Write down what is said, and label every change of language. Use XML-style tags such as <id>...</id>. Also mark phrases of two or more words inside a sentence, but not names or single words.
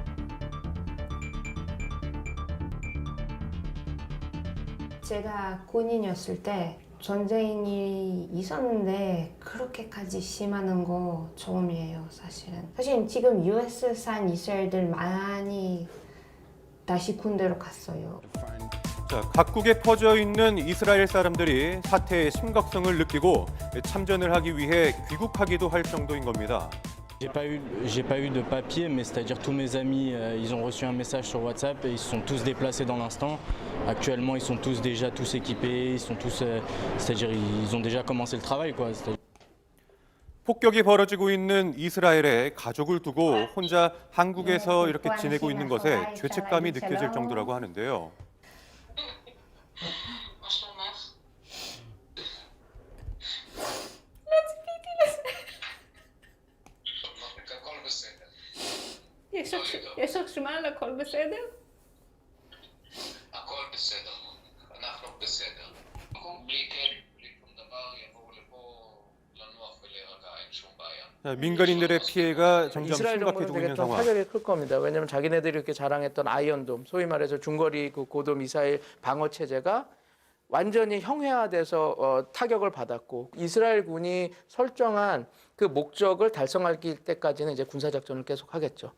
<ko>제가 군인이었을 때 전쟁이 있었는데 그렇게까지 심한 거 처음이에요, 사실은. 사실 지금 US산 이스라엘들 많이 다시 군대로 갔어요. 자, 각국에 퍼져 있는 이스라엘 사람들이 사태의 심각성을 느끼고 참전을 하기 위해 귀국하기도 할 정도인 겁니다.</ko> <fr>J'ai pas eu de papier, mais c'est-à-dire tous mes amis, ils ont reçu un message sur WhatsApp et ils se sont tous déplacés dans l'instant. Actuellement, ils sont tous déjà tous équipés, ils sont tous, c'est-à-dire ils ont déjà commencé le travail, quoi.</fr> <ko>폭격이 벌어지고 있는 이스라엘에 가족을 두고 혼자 한국에서 이렇게 지내고 있는 것에 죄책감이 느껴질 정도라고 하는데요.</ko> <he>יש הרשמה על הכל בסדר? הכל בסדר, אנחנו בסדר. בלי שום דבר יבואו לפה לנוח ולהירגע, אין שום בעיה.</he> <ko>민간인들의 피해가 점점 이스라엘 심각해지고 정부는 있는 되게 좀 상황. 타격이 클 겁니다. 왜냐하면 자기네들이 이렇게 자랑했던 아이언돔, 소위 말해서 중거리 그 고도 미사일 방어 체제가 완전히 형해화돼서 타격을 받았고 이스라엘 군이 설정한 그 목적을 달성할 때까지는 이제 군사 작전을 계속 하겠죠.</ko>